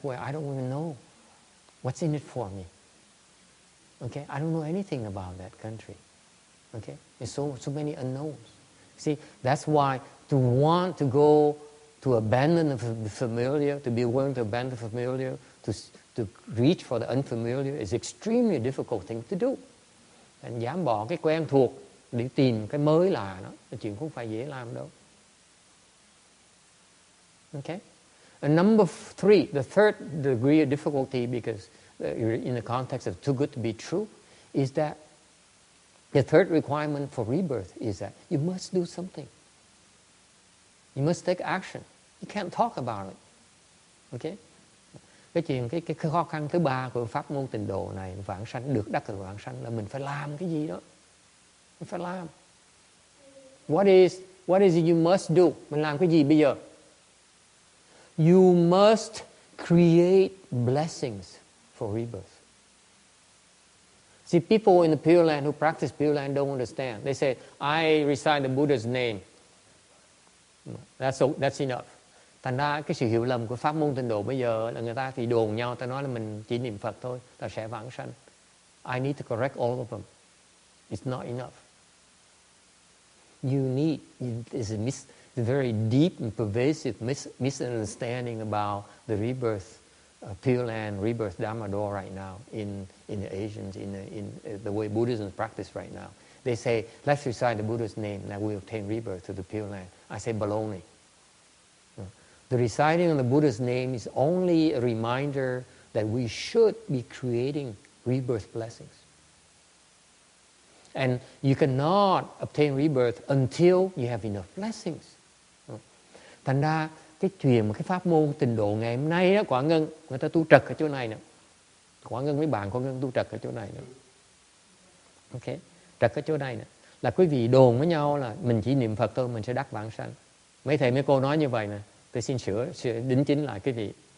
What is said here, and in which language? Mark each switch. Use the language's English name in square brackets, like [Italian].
[English] where I don't even know what's in it for me? Okay, I don't know anything about that country. Okay, there's so many unknowns. See, that's why to want to go, to abandon the familiar, to be willing to abandon the familiar, to reach for the unfamiliar is extremely difficult thing to do. [Vietnamese] Anh dám bỏ cái quen thuộc để tìm cái mới lạ đó, là chuyện không phải dễ làm đâu. [English] Okay? And number 3, the third degree of difficulty, because in the context of too good to be true, is that the third requirement for rebirth is that you must do something. You must take action. You can't talk about it. Okay? [Vietnamese] Cái khó khăn thứ 3 của pháp môn tịnh độ này, vãng sanh, được đắc từ vãng sanh, là mình phải làm cái gì đó. Mình phải làm. [English] What is it you must do? [Vietnamese] Mình làm cái gì bây giờ? [English] You must create blessings for rebirth. See, people in the Pure Land who practice Pure Land don't understand. They say, I recite the Buddha's name. That's enough. [Vietnamese] Thành ra cái sự hiểu lầm của pháp môn tịnh độ bây giờ là người ta thì đồn nhau, ta nói là mình chỉ niệm Phật thôi, ta sẽ vãng sanh. [English] I need to correct all of them. It's not enough. You need, it's a very deep and pervasive misunderstanding about the rebirth, Pure Land, rebirth Dharma door right now in the Asians, in the way Buddhism is practiced right now. They say, let's recite the Buddha's name that we obtain rebirth to the Pure Land. I say, baloney. The reciting of the Buddha's name is only a reminder that we should be creating rebirth blessings. And you cannot obtain rebirth until you have enough blessings. [Vietnamese] Thành ra cái chuyện mà cái pháp môn tịnh độ ngày hôm nay đó, Quả Ngân, người ta tu trật ở chỗ này nè. Quả Ngân với bạn Quả Ngân tu trật ở chỗ này nè. Ok, trật ở chỗ này nè. Là quý vị đồn với nhau là mình chỉ niệm Phật thôi, mình sẽ đắc vãng sanh. Mấy thầy mấy cô nói như vậy nè, tôi xin sửa đính chính lại quý vị.